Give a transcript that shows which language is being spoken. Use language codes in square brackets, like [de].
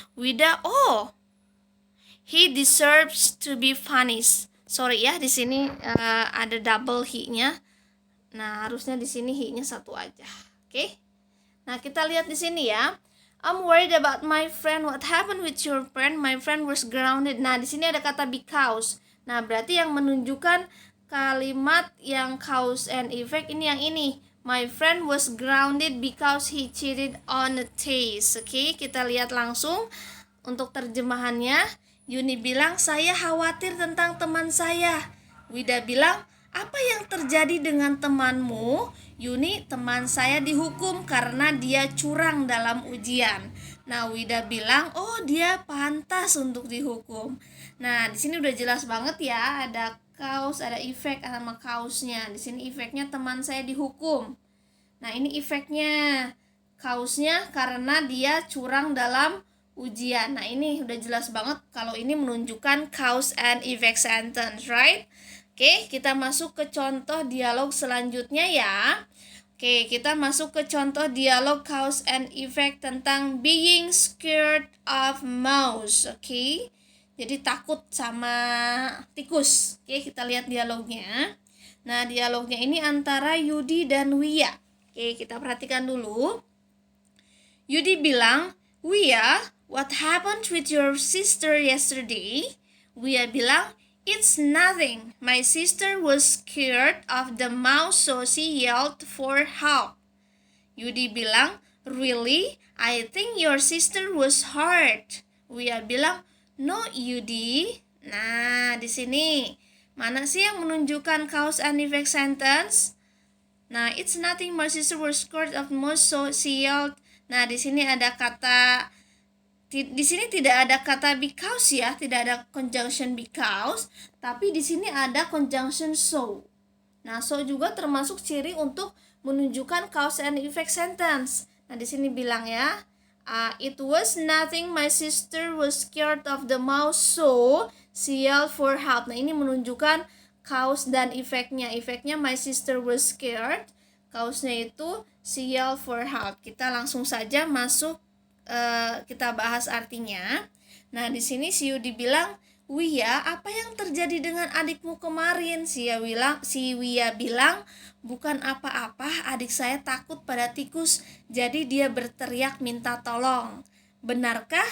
[en] Wida, "Oh, he deserves to be punished." [id] Sorry ya, di sini ada double he-nya. Nah, harusnya di sini he-nya satu aja. Oke? Nah, kita lihat di sini ya. [en] "I'm worried about my friend. What happened with your friend? My friend was grounded." [id] Nah, di sini ada kata because. Nah, berarti yang menunjukkan kalimat yang cause and effect ini yang ini. [en] My friend was grounded because he cheated on a test. [id] Oke, kita lihat langsung untuk terjemahannya. Yuni bilang, "Saya khawatir tentang teman saya." Wida bilang, "Apa yang terjadi dengan temanmu?" Yuni, "Teman saya dihukum karena dia curang dalam ujian." Nah, Wida bilang, "Oh, dia pantas untuk dihukum." Nah, di sini udah jelas banget ya, ada cause, ada efek sama cause-nya. Di sini efeknya teman saya dihukum. Nah, ini efeknya. Cause-nya karena dia curang dalam ujian. Nah, ini udah jelas banget kalau ini menunjukkan cause and effect sentence, right? Oke, kita masuk ke contoh dialog selanjutnya ya. Oke, kita masuk ke contoh dialog cause and effect tentang [en] being scared of mouse. [id] Oke, jadi takut sama tikus. Oke, kita lihat dialognya. Nah, dialognya ini antara Yudi dan Wia. Oke, kita perhatikan dulu. [en] Yudi bilang, "Wia, what happened with your sister yesterday?" Wia bilang, "It's nothing. My sister was scared of the mouse, so she yelled for help." Yudi bilang, "Really? I think your sister was hurt." [id] Wia bilang, "No, Yudi." Nah, di sini mana sih yang menunjukkan cause and effect sentence? [en] Nah, "It's nothing. My sister was scared of mouse, so she yelled." [id] Nah, di sini ada kata di sini tidak ada kata because ya, tidak ada conjunction because, tapi di sini ada conjunction so. Nah, so juga termasuk ciri untuk menunjukkan cause and effect sentence. Nah, di sini bilang ya, [en] "It was nothing. My sister was scared of the mouse, so she yelled for help." [id] Nah, ini menunjukkan cause dan efeknya. [en] Efeknya my sister was scared. Cause-nya itu she yelled for help. [id] Kita langsung saja masuk, kita bahas artinya. Nah, di sini si Yudi bilang, "Wia, apa yang terjadi dengan adikmu kemarin?" Si Wia bilang, "Bukan apa-apa, adik saya takut pada tikus, jadi dia berteriak minta tolong." "Benarkah?